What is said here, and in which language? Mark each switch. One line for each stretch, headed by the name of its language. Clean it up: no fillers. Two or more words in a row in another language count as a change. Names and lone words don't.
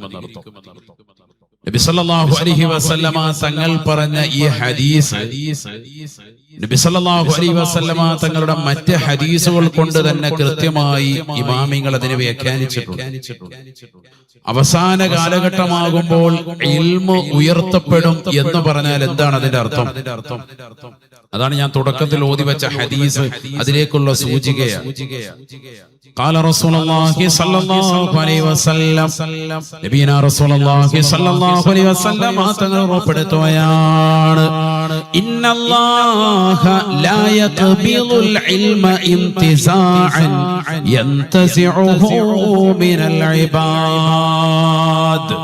Malayalam: നബി
Arabic: صلى الله عليه وسلم
Malayalam: തങ്ങൾ പറഞ്ഞ ഈ ഹദീസ് നബി
Arabic: صلى الله عليه وسلم
Malayalam: തങ്ങളുടെ മറ്റ് ഹദീസുകൾ കൊണ്ട് തന്നെ കൃത്യമായി ഇമാമിങ്ങൾ അതിനെ വ്യാഖ്യാനിച്ചിട്ടുണ്ട്. അവസാന കാലഘട്ടമാകുമ്പോൾ ഇൽമു ഉയർത്തപ്പെടും എന്ന് പറഞ്ഞാൽ എന്താണ് അതിന്റെ അർത്ഥം? അതാണ് ഞാൻ തുടക്കത്തിൽ ഓതി വെച്ച ഹദീസ്, അതിലേക്കുള്ള സൂചികയാണ്.
Arabic: قال رسول الله صلى الله عليه وسلم, نبينا رسول الله صلى الله عليه وسلم
Malayalam: തങ്ങൾ ഉറപ്പെടുത്തുകയാണ്,
Arabic: إن الله لا يقبض العلم انتزاعا ينتزعه من العباد.